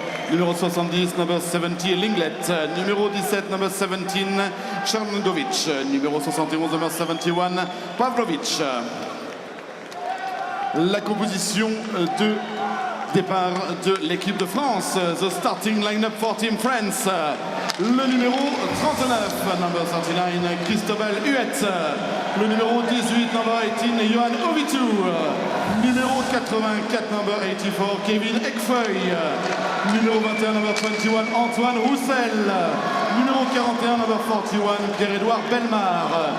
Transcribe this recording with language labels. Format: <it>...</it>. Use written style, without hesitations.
<fr>Numéro 70,</fr> <en>number 70,</en> <fr>Linglet. Numéro 17,</fr> <en>number 17,</en> <fr>Chernogovic. Numéro 71,</fr> <en>number 71,</en> <fr>Pavlovic. La composition de départ de l'équipe de France.</fr> <en>The starting line-up for Team France.</en> <fr>Le numéro 39,</fr> <en>number 39,</en> <fr>Christobel Huet. Le numéro 18,</fr> <en>number 18,</en> <fr>Johan Ovitu. Numéro 84,</fr> <en>number 84,</en> <fr>Kevin Ekfeuille. Numéro 21,</fr> <en>number 21,</en> <fr>Antoine Roussel. Numéro 41,</fr> <en>number 41,</en> <fr>Pierre-Édouard Belmar.</fr>